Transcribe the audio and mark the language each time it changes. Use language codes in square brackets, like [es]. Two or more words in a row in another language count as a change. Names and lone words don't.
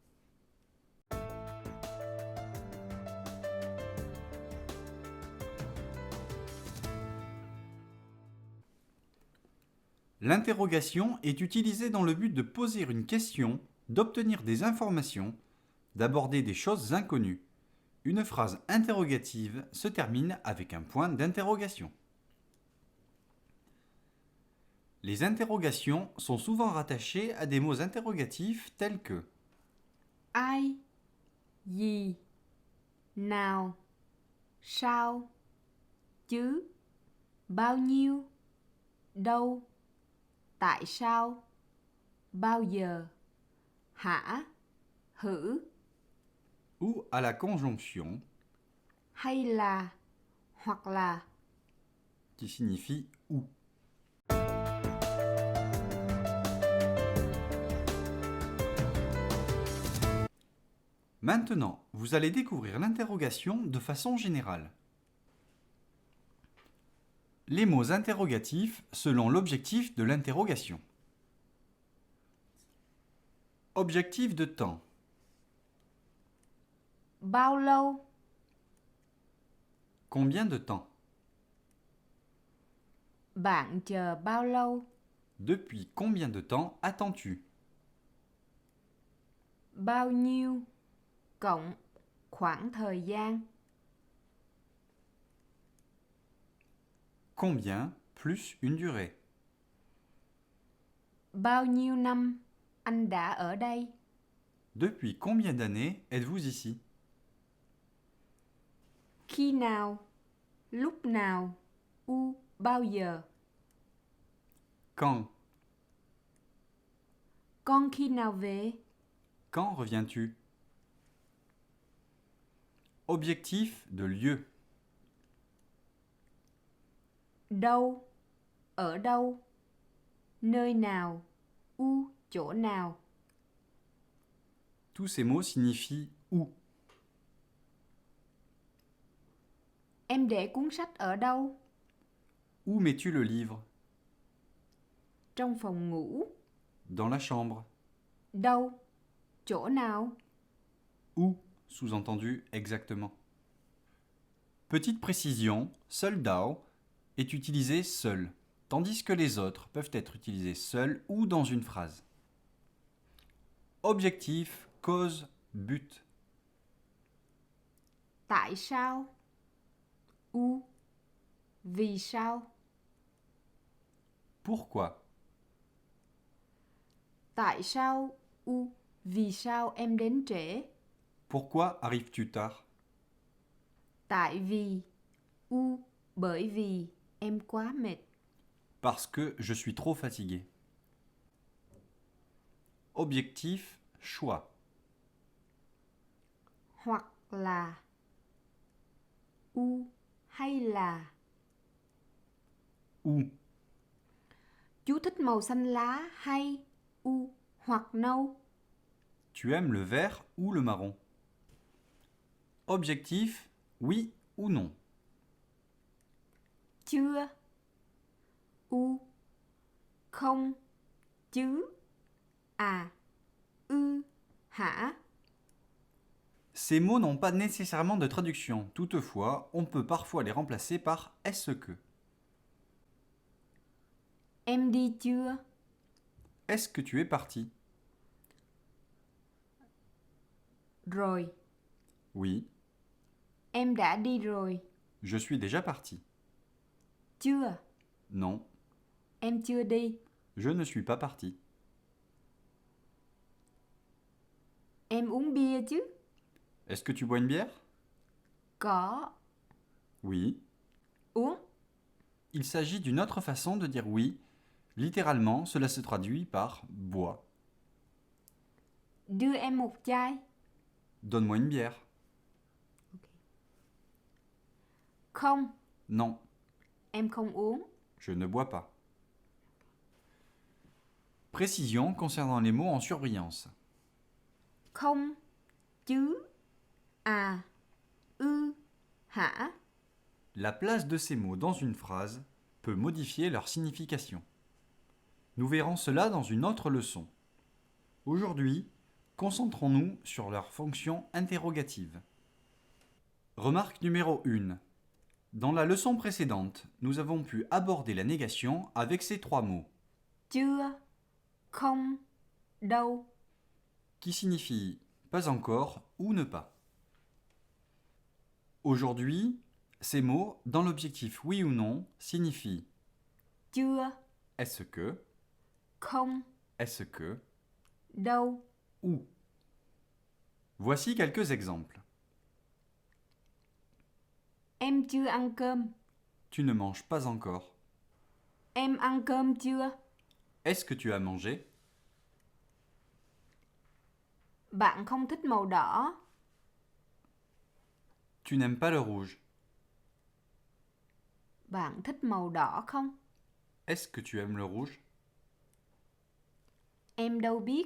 [fr] L'interrogation est utilisée dans le but de poser une question, d'obtenir des informations, d'aborder des choses inconnues. Une phrase interrogative se termine avec un point d'interrogation. Les interrogations sont souvent rattachées à des mots interrogatifs tels que [vi] Ai, gì, nào, sao, chứ, bao nhiêu, đâu, tại sao, bao giờ, hả, hử, [fr] ou à la conjonction [vi] hay là, hoặc là. [fr] qui signifie où. Maintenant, vous allez découvrir l'interrogation de façon générale. Les mots interrogatifs selon l'objectif de l'interrogation. Objectif de temps. [vi] Bao lâu, [fr] Combien de temps? [vi] bạn chờ bao lâu, [fr] Depuis combien de temps attends-tu? [vi] bao nhiêu, cộng, khoảng thời gian. [fr] Combien plus une durée. [vi] Bao nhiêu năm anh đã ở đây? [fr] Depuis combien d'années êtes-vous ici? [vi] Khi nào, lúc nào, bao giờ. [fr] Quand? [vi] Con khi nào về? [fr] Quand reviens-tu? Objectif de lieu. [vi] Đâu, ở đâu, nơi nào, chỗ nào. [fr] Tous ces mots signifient où. [vi] Em để cuốn sách ở đâu? [fr] Où mets-tu le livre? [vi] Trong phòng ngủ. [fr] Dans la chambre. [vi] Đâu, chỗ nào? [fr] Où, sous-entendu exactement. Petite précision, seul dao est utilisé seul, tandis que les autres peuvent être utilisés seuls ou dans une phrase. Objectif, cause, but. [vi] Tại sao? Vì sao? [fr] Pourquoi? [vi] Tại sao? Vì sao em đến trễ? [fr] Pourquoi arrives-tu tard? [vi] Tại vì, bởi vì em quá mệt. [fr] Parce que je suis trop fatigué. Objectif, choix. [vi] Hoặc là, hay là. [fr] Où? [vi] Chú thích màu xanh lá hay, hoặc nâu. [fr] Tu aimes le vert ou le marron? Objectif, oui ou non? [vi] Chưa, không, chứ, hả. [fr] Ces mots n'ont pas nécessairement de traduction. Toutefois, on peut parfois les remplacer par est-ce que. [vi] Em đi chưa? [fr] Est-ce que tu es parti? [vi] Rồi. [fr] Oui, [vi] Em đã đi rồi. [fr] je suis déjà parti. [vi] Chưa. [fr] Non, [vi] Em chưa đi. [fr] je ne suis pas parti. [vi] Em uống bia chứ? [fr] Est-ce que tu bois une bière? [vi] Có. [fr] Oui. [vi] Uống. [fr] Il s'agit d'une autre façon de dire oui. Littéralement, cela se traduit par bois. [vi] Đưa em một chai. [fr] Donne-moi une bière. [vi] Không. [fr] Non, [vi] Em không uống. [fr] je ne bois pas. Précision concernant les mots en surbrillance. [vi] Không, chứ, hả. [fr] La place de ces mots dans une phrase peut modifier leur signification. Nous verrons cela dans une autre leçon. Aujourd'hui, concentrons-nous sur leur fonction interrogative. Remarque numéro 1. Dans la leçon précédente, nous avons pu aborder la négation avec ces trois mots, [vi] chưa, không, đâu. [fr] qui signifient pas encore ou ne pas. Aujourd'hui, ces mots, dans l'objectif oui ou non, signifient [vi] Chưa, [fr] est-ce que, [vi] không, [fr] est-ce que, [vi] đâu. [fr] ou. Voici quelques exemples. [vi] Em chưa ăn cơm. [fr] Tu ne manges pas encore. [vi] Em ăn cơm chưa? [fr] Est-ce que tu as mangé? [vi] Bạn không thích màu đỏ. [fr] Tu n'aimes pas le rouge. [vi] Bạn thích màu đỏ không? [fr] Est-ce que tu aimes le rouge? [vi] Em đâu biết.